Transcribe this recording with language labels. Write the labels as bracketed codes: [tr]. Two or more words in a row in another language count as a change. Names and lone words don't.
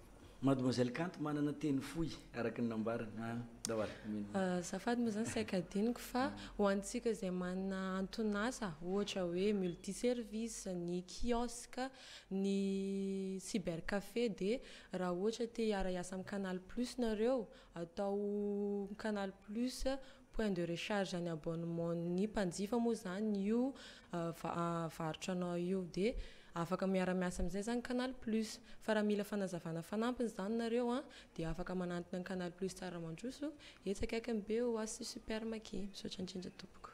[mg] Mademoiselle Kanto manana teny fohy araka ny nambarana dahoala zafady moa zany saika adiniko fa ho antsika izay manana antonasa ohatra hoe multiservice ny kiosque ny cybercafé dia raha ohatra te hiara-iasa amin'ny Canal Plus nareo atao Canal Plus [fr] point de recharge [mg] ny abonnement ny mpanjifa moa zany io varotranao io dia afaka miara-miasa amin'izay zany Canal Plus fa raha mila fanazavana fanampiny zany nareo dia afaka manantona ny Canal Plus Tsaramandroso etsakaikany be ho asy supermarché misaotra indrindra tompoko.